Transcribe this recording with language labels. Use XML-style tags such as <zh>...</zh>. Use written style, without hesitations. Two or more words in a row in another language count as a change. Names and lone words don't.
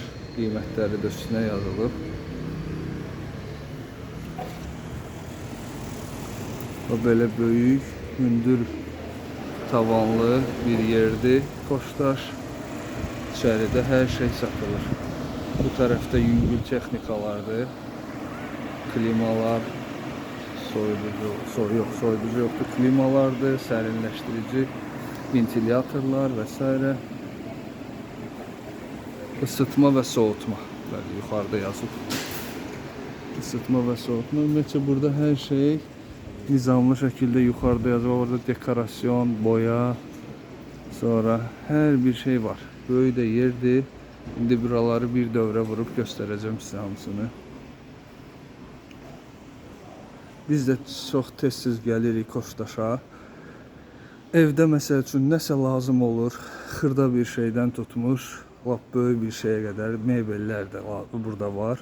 <az>Qiymətləri də üstünə yazılıb. O belə böyük, hündür tavanlı bir yerdir Koçtaş. İçəridə hər şey satılır. Bu tərəfdə yüngül texnikalardır.</az> <tr>Klimalar, soyuducu yoktu.</tr> <az>Klimalardır, sərinləşdirici, ventilyatorlar vesaire.</az> <tr>Isıtma ve soğutma. Böyle yukarıda yazıb. Isıtma ve soğutma.</tr> <az>Ümumiyyətcə burada her şey nizamlı şekilde yukarıda yazıb.</az> <tr>Orada dekorasyon, boya, sonra her bir şey var.</tr> <az>Böyük də yerdir. İndi buraları bir dövrə vurup göstereceğim size hamısını. Biz də çox tez-tez gəlirik Koçtaşa. Evdə məsəl üçün nəsə lazım olur, xırda bir şeydən tutmuş, lap böyük bir şeyə qədər mebellər də burada var.</az>